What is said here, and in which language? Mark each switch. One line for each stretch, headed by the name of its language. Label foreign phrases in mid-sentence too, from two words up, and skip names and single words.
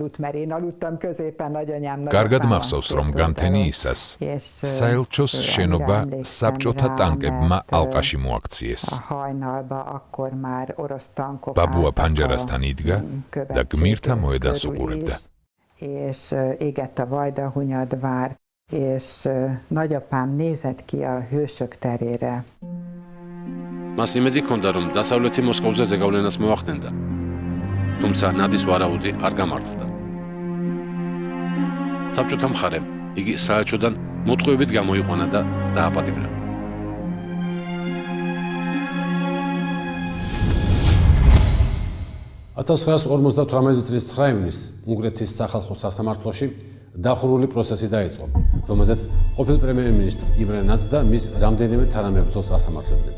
Georgian: კარგად მახსოვს, რომ გამთენიისას საელჩოს შენობა საბჭოთა ტანკებმა ალყაში მოაქციეს. ბაბუა ფანჯარასთან იდგა და გმირთა მოედანს უყურებდა.
Hungarian: És égett a vajdahunyadvár, és nagyapám nézett ki a hősök terére.
Georgian: მას იმედი ჰქონდა, რომ დასავლეთი მოსკოვზე ზეგავლენას მოახდენდა. თუმცა ნადის ვარაუდი არ გამართლდა. საბჭოთა მხარემ იგი საელჩოდან მოტყუებით გამოიყვანა და დააპატიმრა. –1958 წლის 9 ივნისს უნგრეთის სახალხო სასამართლოში დახურული პროცესი დაიწყო, რომელზეც ყოფილ პრემიერ-მინისტრ იმრე ნადს და მის რამდენიმე თანამებრძოლს ასამართლებდნენ.